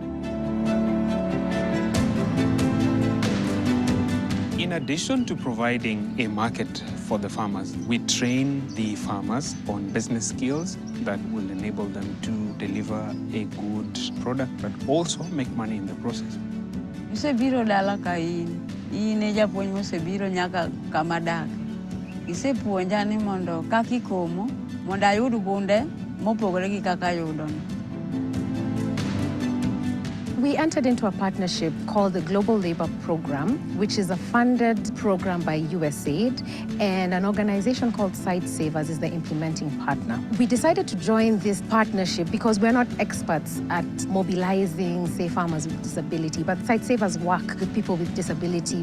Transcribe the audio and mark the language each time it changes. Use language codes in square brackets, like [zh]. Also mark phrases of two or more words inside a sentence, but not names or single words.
[en] In addition to providing a market for the farmers, we train the farmers on business skills that will enable them to deliver a good product, but also make money in the process. [luo] Isebiro dala ka in e japuonj mosebiro nyaka kamadak. Isepuonja ni mondo kaka ikomo mondo ayud gunde mopogore gi kaka ayudono. [en] We entered into a partnership called the Global Labor Program, which is a funded program by USAID, and an organization called Site Savers is the implementing partner. We decided to join this partnership because we're not experts at mobilizing, say, farmers with disability, but Site Savers work with people with disability.